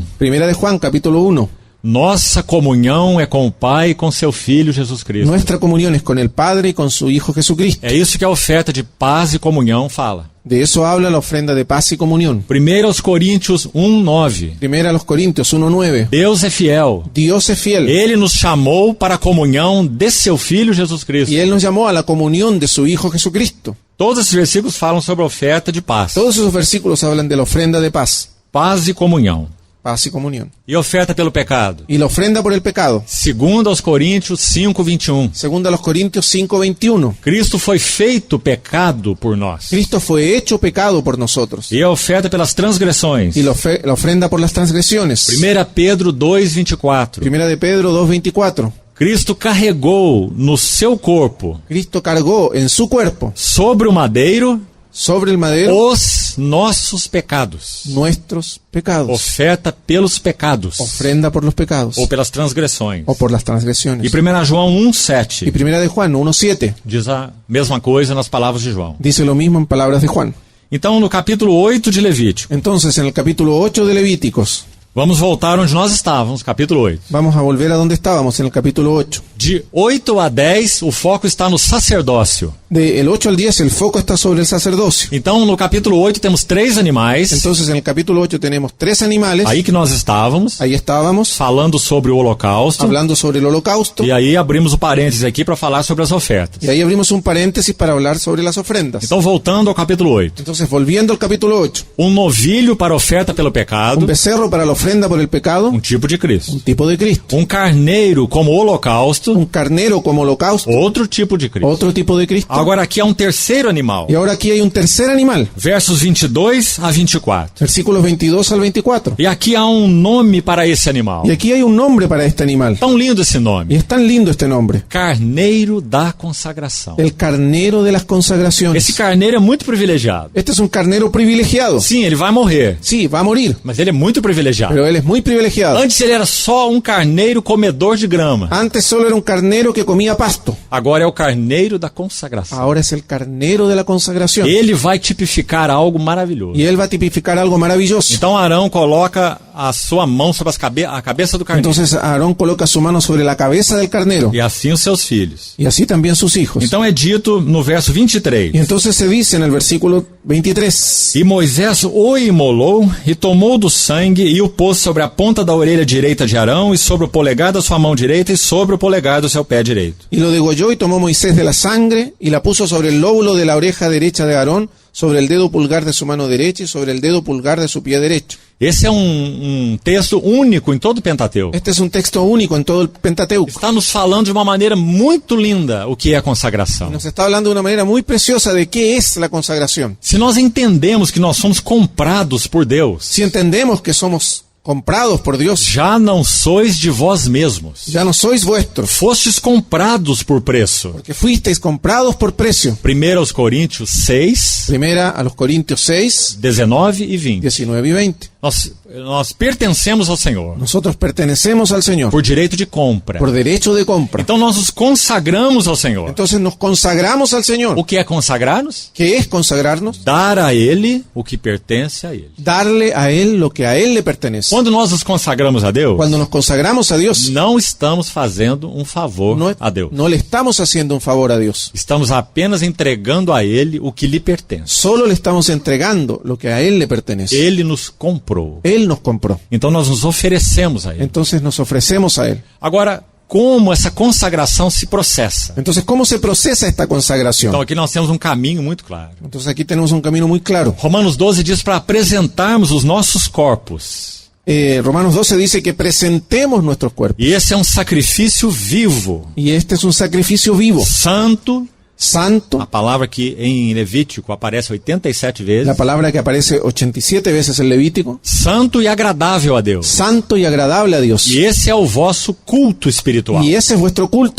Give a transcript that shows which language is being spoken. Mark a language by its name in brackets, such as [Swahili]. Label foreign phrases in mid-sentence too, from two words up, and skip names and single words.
[Spanish] Primera de Juan, capítulo 1. [Portuguese] Nossa comunhão é com o Pai e com seu Filho Jesus Cristo. [Spanish] Nuestra comunión es con el Padre y con su Hijo Jesucristo. [Portuguese] É isso que a oferta de paz e comunhão fala. [Spanish] De eso habla la ofrenda de paz y comunión. [Portuguese] 1 Coríntios 1,9. [Spanish] Primera a los Corintios 1:9. [Portuguese] Deus é fiel. [Spanish] Dios es fiel. [Portuguese] Ele nos chamou para a comunhão de seu Filho Jesus Cristo. [Spanish] Y Él nos llamó a la comunión de su Hijo Jesucristo. [Portuguese] Todos esses versículos falam sobre a oferta de paz. [Spanish] Todos esos versículos hablan de la ofrenda de paz. [Portuguese] Paz e comunhão. [Spanish] Paz y comunión. [Portuguese] E oferta pelo pecado. [Spanish] Y la ofrenda por el pecado. [Portuguese] 2 Coríntios 5:21. [Spanish] Segunda a los Corintios 5:21. [Portuguese] Cristo foi feito pecado por nós. [Spanish] Cristo fue hecho pecado por nosotros. [Portuguese] E a oferta pelas transgressões. [Spanish] Y la ofrenda por las transgresiones. [Portuguese] 1 Pedro 2:24. [Spanish] Primera de Pedro 2:24. [Portuguese] Cristo carregou no seu corpo, [Spanish] Cristo cargó en su cuerpo, [Portuguese] sobre o madeiro, [Spanish] sobre el madero, [Portuguese] os nossos pecados. [Spanish] nuestros pecados. [Portuguese] Oferta pelos pecados. [Spanish] Ofrenda por los pecados. [Portuguese] Ou pelas transgressões. [Spanish] O por las [Portuguese] E [Spanish] transgresiones. [Portuguese] 1 João [Spanish] Y 1:7 primera de Juan 1:7. [Portuguese] diz a mesma coisa nas palavras de João. [Spanish] Dice lo mismo en palabras de Juan. [Portuguese] Então, no capítulo 8 de Levítico, [Spanish] Entonces, en el capítulo 8 de Levíticos, [Portuguese] vamos voltar onde nós estávamos, capítulo 8. [Spanish] vamos a volver a donde estábamos, en el capítulo 8. [Portuguese] De 8 a 10, o foco está no sacerdócio. [Spanish] Del 8 al 10, el foco está sobre el sacerdocio. [Portuguese] Então, no capítulo 8, temos 3 animais. [Spanish] Entonces, en el capítulo 8 tenemos 3 animales. [Portuguese] Aí que nós estávamos, [Spanish] Ahí estábamos, [Portuguese] falando sobre o holocausto. [Spanish] hablando sobre el holocausto. [Portuguese] E aí abrimos o parênteses aqui para falar sobre as ofertas. [Spanish] Y ahí abrimos un paréntesis para hablar sobre las ofrendas. [Portuguese] Então, voltando ao capítulo 8. [Spanish] Entonces, volviendo al capítulo 8. [Portuguese] Um novilho para oferta pelo pecado, [Spanish] Un becerro para la ofrenda por el pecado. [Portuguese] um tipo de Cristo. [Spanish] Un tipo de Cristo. [Portuguese] Um carneiro como holocausto, [Spanish] Un carnero como holocausto. [Portuguese] outro tipo de Cristo. [Spanish] Otro tipo de Cristo. [Portuguese] Agora aqui há um terceiro animal. [Spanish] Y ahora aquí hay un tercer animal. [Portuguese] Versos 22 a 24. [Spanish] Versículos 22 al 24. [Portuguese] E aqui há um nome para esse animal. [Spanish] Y aquí hay un nombre para este animal. [Portuguese] Tão lindo esse [Spanish] Y [Portuguese] nome. [Spanish] es tan lindo este nombre. [Portuguese] Carneiro da consagração. [Spanish] El carnero de las consagraciones. [Portuguese] Esse carneiro é muito privilegiado. [Spanish] Este es un carnero privilegiado. [Portuguese] Sim, ele vai morrer, [Spanish] Sí, va a morir, [Portuguese] mas ele é muito privilegiado. [Spanish] pero él es muy privilegiado. [Portuguese] Antes ele era só um carneiro comedor de grama. [Spanish] Antes solo era un carnero que comía pasto. [Portuguese] Agora é o carneiro da consagração. consagração. [Spanish] ahora es el carnero de la consagración. [Portuguese] Ele vai tipificar algo maravilhoso. [Spanish] Y él va a tipificar algo maravilloso. [Portuguese] Então Arão coloca a sua mão sobre a cabeça do carneiro. [Spanish] Entonces Aarón coloca su mano sobre la cabeza del carnero. [Portuguese] E assim os seus filhos. [Spanish] Y así también sus hijos. [Portuguese] Então é dito no verso 23. [Spanish] Y entonces se dice en el versículo 23. [Portuguese] E Moisés o imolou, e tomou do sangue, e o pôs sobre a ponta da orelha direita de Arão, e sobre o polegar da sua mão direita, e sobre o polegar do seu pé direito. [Spanish] Y lo degolló y tomó Moisés de la sangre y la puso sobre el lóbulo de la oreja derecha de Aarón, sobre el dedo pulgar de su mano derecha y sobre el dedo pulgar de su pie derecho. [Portuguese] Esse é um texto único em todo o Pentateuco. [Spanish] Este es un texto único en todo el Pentateuco. [Portuguese] Está nos falando de uma maneira muito linda o que é a consagração. [Spanish] Nos está hablando de una manera muy preciosa de qué es la consagración. [Portuguese] Se nós entendemos que nós somos comprados por Deus, [Spanish] Si entendemos que somos comprados por Dios, [Portuguese] já não sois de vós mesmos. [Spanish] ya no sois vuestros, [Portuguese] Fostes comprados por preço. [Spanish] porque fuisteis comprados por precio. [Portuguese] 1 aos Coríntios 6, [Spanish] Primera a los Corintios 6, [Portuguese] 19 e 20. [Spanish] 19 y 20. [Portuguese] Nós pertencemos ao Senhor [Spanish] Nosotros pertenecemos al Señor [Portuguese] por direito de compra. [Spanish] por derecho de compra. [Portuguese] Então nós nos consagramos ao Senhor. [Spanish] Entonces nos consagramos al Señor. [Portuguese] O que é consagrar-nos? [Spanish] ¿Qué es consagrarnos? [Portuguese] Dar a Ele o que pertence a Ele. [Spanish] Darle a Él lo que a Él le pertenece. [Portuguese] Quando nós nos consagramos a Deus, [Spanish] Cuando nos consagramos a Dios, [Portuguese] não estamos fazendo um favor a Deus. [Spanish] no le estamos haciendo un favor a Dios. [Portuguese] Estamos apenas entregando a Ele o que lhe pertence. [Spanish] Solo le estamos entregando lo que a Él le pertenece. [Portuguese] Ele nos comprou. [Spanish] Él nos compró. [Portuguese] Então nós nos oferecemos a Ele. [Spanish] Entonces nos ofrecemos a Él. [Portuguese] Agora, como essa consagração se processa? [Spanish] Entonces, ¿cómo se procesa esta consagración? [Portuguese] Então aqui nós temos um caminho muito claro. [Spanish] Entonces aquí tenemos un camino muy claro. [Portuguese] Romanos 12 diz para apresentarmos os nossos corpos. [Spanish] Romanos 12 dice que presentemos nuestros cuerpos. [Portuguese] E esse é um sacrifício vivo, [Spanish] Y este es un sacrificio vivo, [Portuguese] santo, [Spanish] santo, [Portuguese] a palavra que em Levítico aparece 87 vezes, [Spanish] la palabra que aparece 87 veces en Levítico, [Portuguese] santo e agradável a Deus. [Spanish] santo y agradable a Dios. [Portuguese] E esse é o vosso culto espiritual, [Spanish] Y ese es vuestro culto